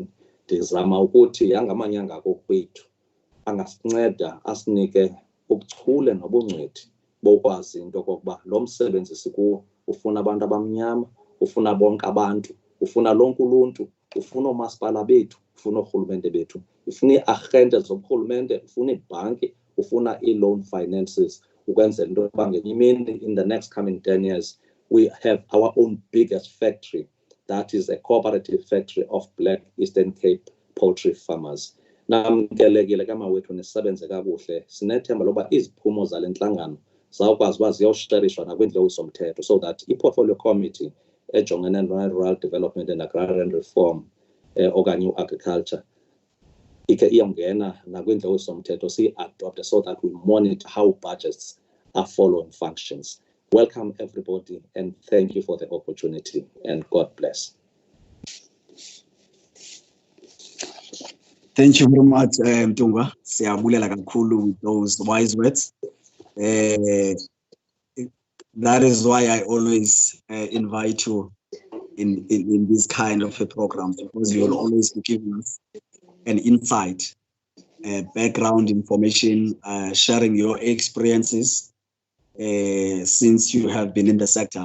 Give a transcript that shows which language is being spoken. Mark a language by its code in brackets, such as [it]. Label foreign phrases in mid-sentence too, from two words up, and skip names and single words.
[xh] Ndizama ukuthi yangamanyanga kokwethu angasinceda asinike ubuchule nobungcwethi bokwazi into okokuba lo msebenzi sikuwo ufuna abantu abamnyama, ufuna bonke abantu, ufuna lonke uluntu, ufuna oomasipala bethu, ufuna oorhulumente bethu, ufuna ii-arhente zoburhulumente, ufuna iibhanki, ufuna [en] ii-loan finances, [xh] ukwenzela into yokuba ngenye imini [en] in the next coming 10 years we have our own biggest factory, that is a cooperative factory of Black Eastern Cape poultry farmers. [xh] Namkelekile kamawethu nisebenze kakuhle, sinethemba loba iziphumo zale nhlangano zawukwazi uba ziyosherishwa nakwindlu somthetho, [en] so that i-portfolio committee [xh] ejongene [en] no-rural development and agrarian reform [xh] okanye u-agriculture ike iyongena nakwindlu somthetho siyi-adopte, [en] so that we monitor how budgets are following functions. Welcome everybody and thank you for the opportunity and God bless. Thank you very much, Mtunga. [xh] Siyabulela kakhulu [en] with those wise words. That is why I always invite you in this kind of a program, because you will always be giving us an insight, background information, sharing your experiences since you have been in the sector.